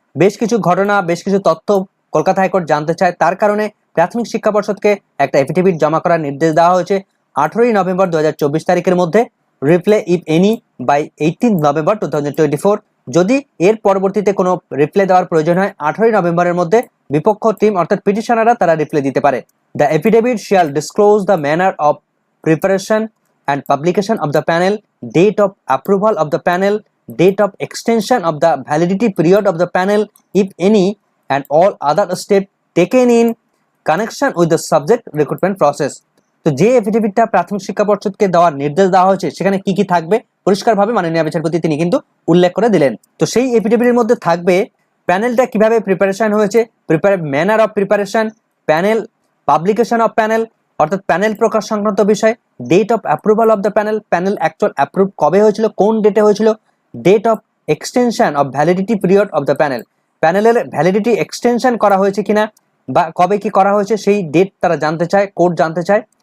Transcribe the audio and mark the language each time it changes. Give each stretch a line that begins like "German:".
Bangla: বেশ কিছু ঘটনা, বেশ কিছু তথ্য কলকাতা হাইকোর্ট জানতে চায়, তার কারণে প্রাথমিক শিক্ষা পর্ষদকে একটা এফিডেভিট জমা করার নির্দেশ দেওয়া হয়েছে 18 নভেম্বর 2024 তারিখের মধ্যে।
English: Reply if any by 18 November 2024।
Bangla: যদি এর পরবর্তীতে কোনো রিপ্লাই দেওয়ার প্রয়োজন হয় 18 নভেম্বরের মধ্যে, বিপক্ষ টিম অর্থাৎ পিটিশনাররা তারা রিপ্লাই দিতে পারে।
English: The affidavit shall disclose the manner of preparation and publication of the panel, date of approval of the panel, date of extension of the validity period of the panel if any, and all other steps taken in connection with the subject recruitment process।
Bangla: তো যে এফিডেভিটটা প্রাথমিক শিক্ষা পর্ষদকে দেওয়ার নির্দেশ দেওয়া হয়েছে সেখানে কি কি থাকবে পরিষ্কারভাবে মাননীয় বিচারপতি তিনি কিন্তু উল্লেখ করে দিলেন। তো সেই এফিডেভিটের মধ্যে থাকবে প্যানেলটা কিভাবে প্রিপারেশন হয়েছে,
English: manner of preparation,
Bangla: panel,
English: publication of panel
Bangla: অর্থাৎ প্যানেল প্রকাশ সংক্রান্ত বিষয়,
English: date of approval of the panel,
Bangla: panel actual approve কবে হয়েছিল, কোন ডেটে হয়েছিল,
English: date of extension of validity period of the panel,
Bangla: প্যানেলের ভ্যালিডিটি এক্সটেনশন করা হয়েছে কিনা বা কবে কি করা হয়েছে সেই ডেট তারা জানতে চায়, কোর্ট জানতে চায়।